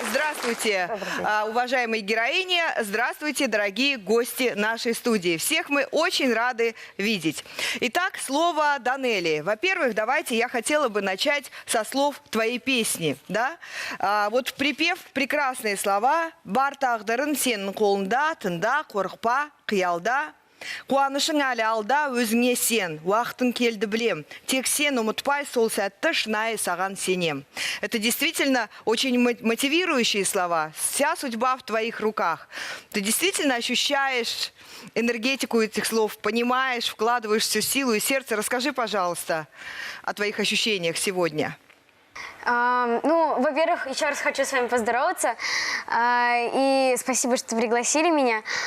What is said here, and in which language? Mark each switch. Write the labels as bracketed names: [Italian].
[Russian] Здравствуйте, уважаемые героини. Здравствуйте, дорогие гости нашей студии. Всех мы очень рады видеть. Итак, слово Данелии. Во-первых, давайте я хотела бы начать со слов твоей песни. Да? Вот припев, прекрасные слова. [Kazakh] «Бар тағдырың сенің қолыңда, тыңда, қорықпа, қиялда». Қуанышың әлі алда, өзіңе сен, уақытың келді білем. Тек сен ұмытпай, сол сәтті шынайы саған сенем. [Russian] Это действительно очень мотивирующие слова. Вся судьба в твоих руках. Ты действительно ощущаешь энергетику этих слов, понимаешь, вкладываешь всю силу и сердце. Расскажи, пожалуйста, о твоих ощущениях сегодня. Ну, во-первых, еще раз хочу с вами поздороваться. И спасибо, что пригласили меня.